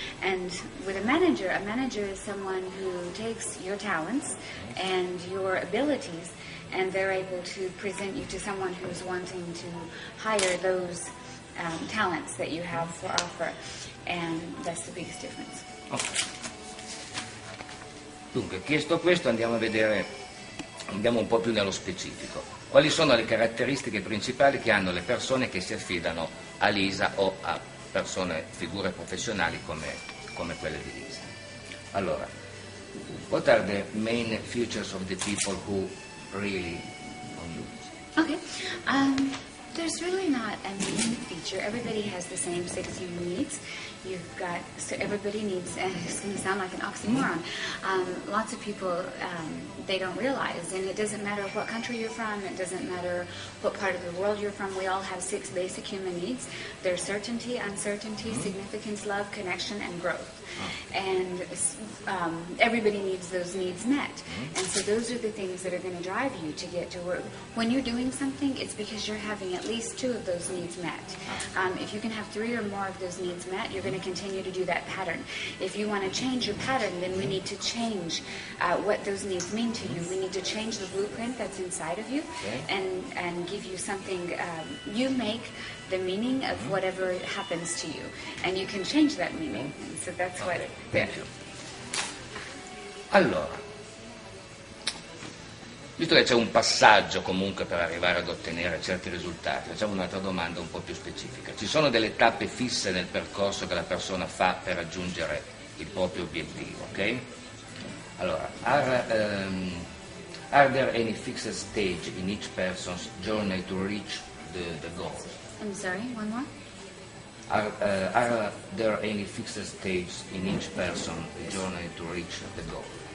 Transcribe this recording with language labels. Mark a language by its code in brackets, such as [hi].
[en] And with a manager is someone who takes your talents and your abilities, and they're able to present you to someone who's wanting to hire those talents that you have for offer, and that's the biggest difference. Okay. [it] Dunque, chiesto questo, andiamo un po' più nello specifico. Quali sono le caratteristiche principali che hanno le persone che si affidano a Lisa o a figure professionali come quelle di Lisa? [en] Allora, what are the main features of the people who really on you? Okay. There's really not a main feature. Everybody has the same 6 human needs. So everybody needs, and it's going to sound like an oxymoron, lots of people, they don't realize, and it doesn't matter what country you're from, it doesn't matter what part of the world you're from, we all have 6 basic human needs. There's certainty, uncertainty, significance, love, connection, and growth. And everybody needs those needs met. And so those are the things that are going to drive you to get to work. When you're doing something, it's because you're having at least 2 of those needs met. If you can have 3 or more of those needs met, you're going to continue to do that pattern. If you want to change your pattern, then we need to change what those needs mean to you. We need to change the blueprint that's inside of you, and give you something. You make the meaning of whatever happens to you, and you can change that meaning. And so that's what. Thank you. [it] Allora, visto che c'è un passaggio comunque per arrivare ad ottenere certi risultati, facciamo un'altra domanda un po' più specifica. Ci sono delle tappe fisse nel percorso che la persona fa per raggiungere il proprio obiettivo, ok? [en] Allora, are there any fixed stage in each person's journey to reach the goal? I'm sorry, one more? Are there any fixed stages in each person's journey to reach the goal?